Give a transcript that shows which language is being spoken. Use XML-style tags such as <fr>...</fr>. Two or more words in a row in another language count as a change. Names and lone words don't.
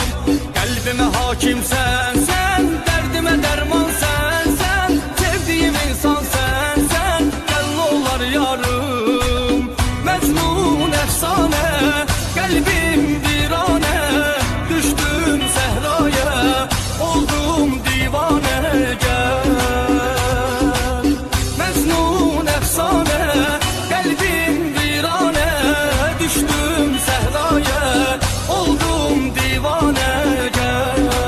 <az>Qəlbimə hakim sənsən, dərdimə dərman sənsən, sevdiyim insan sənsən, gəl olar yarım. Məcnun əfsanə, qəlbim viranə, düşdüm səhraya, oldum divanə, gəl.</az> <tr>Mecnun efsane, kalbim virane, düştüm sehraya, oldum divane, gel.</tr>